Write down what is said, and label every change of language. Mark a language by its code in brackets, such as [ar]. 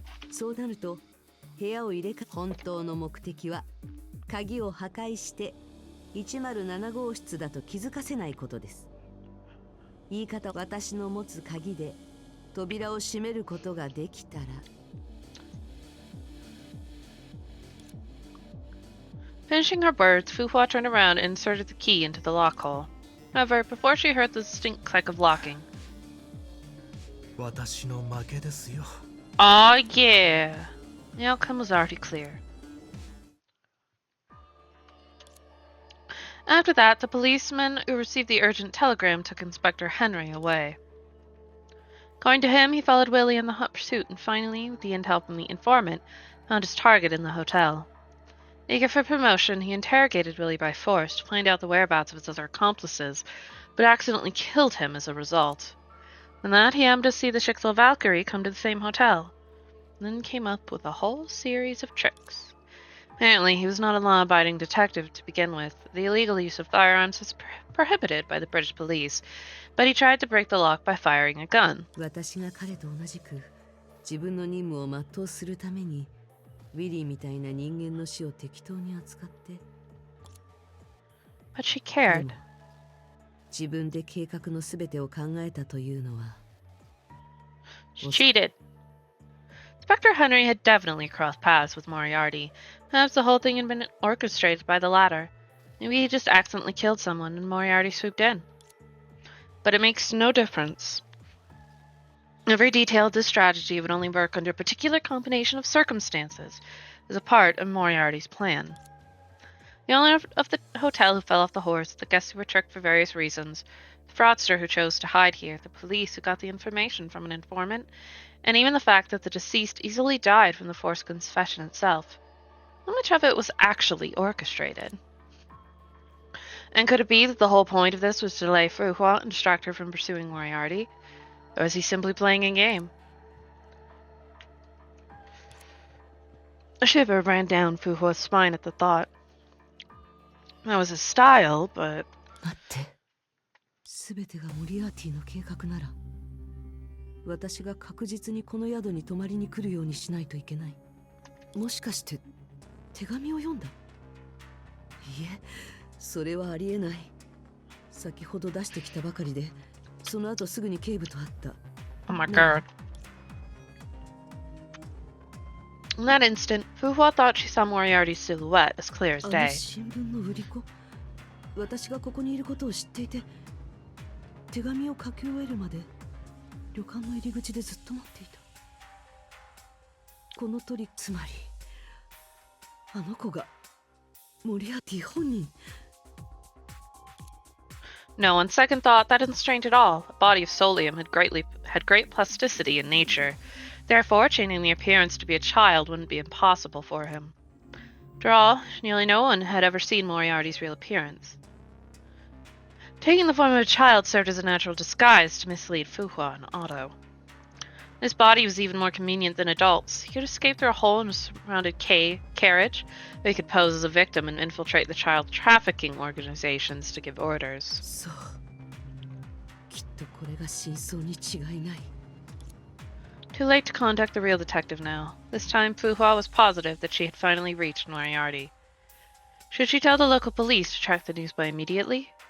[ja] そうなると部屋を入れ替え、本当の目的は鍵を破壊して107号室だと気づかせないことです。言い方、私の持つ鍵で扉を閉めることができたら。 [en] Finishing her words, Fu Hua turned around and inserted the key into the lock hole. However, before she heard the distinct click of locking. [ja] 私の負けですよ。 [en] Aw, yeah. The outcome was already clear. After that, the policeman who received the urgent telegram took Inspector Henry away. Going to him, he followed Willie in the hot pursuit and finally, with the intel from the informant, found his target in the hotel. Eager for promotion, he interrogated Willie by force to find out the whereabouts of his other accomplices, but accidentally killed him as a result. From that, he happened to see the Schicksal Valkyrie come to the same hotel, and then came up with a whole series of tricks. Apparently, he was not a law-abiding detective to begin with. The illegal use of firearms is prohibited by the British police, but he tried to break the lock by firing a gun. [ja] 私が彼と同じく自分の任務を全うするためにウィリーみたいな人間の死を適当に扱って、 [en] But she cared. [ja] 自分で計画のすべてを考えたというのは [en] She cheated. Inspector Henry had definitely crossed paths with Moriarty. Perhaps the whole thing had been orchestrated by the latter. Maybe he just accidentally killed someone and Moriarty swooped in. But it makes no difference. Every detail of this strategy would only work under a particular combination of circumstances. as a part of Moriarty's plan. The owner of the hotel who fell off the horse, the guests who were tricked for various reasons, the fraudster who chose to hide here, the police who got the information from an informant, and even the fact that the deceased easily died from the forced confession itself. How much of it was actually orchestrated? And could it be that the whole point of this was to delay Fu Hua and distract her from pursuing Moriarty? Or was he simply playing a game? A shiver ran down Fu Hua's spine at the thought. That was his style, but... [ja] 待って。全てがモリアーティの計画なら、私が確実にこの宿に泊まりに来るようにしないといけない。もしかして手紙を読んだ？いえ、それはありえない。先ほど出してきたばかりで、その後すぐに警部と会った。 [en] Oh my god. In that instant, Fu Hua thought she saw Moriarty's silhouette as clear as [ja] あの [en] day. [ja] 新聞の売り子、私がここにいることを知っていて、手紙を書き終えるまで旅館の入り口でずっと待っていた。この鳥、つまりあの子がモリアーティ本人。 [en] No, on second thought, that isn't strange at all. A body of solium had great plasticity in nature. Therefore, changing the appearance to be a child wouldn't be impossible for him. After all, nearly no one had ever seen Moriarty's real appearance. Taking the form of a child served as a natural disguise to mislead Fu Hua and Otto. His body was even more convenient than adults. He could escape through a hole in a surrounded carriage, or he could pose as a victim and infiltrate the child trafficking organizations to give orders. [ja] そう。きっとこれが真相に違いない。 [en] Too late to contact the real detective now. This time, Fu Hua was positive that she had finally reached Moriarty. Should she tell the local police to track the news by immediately?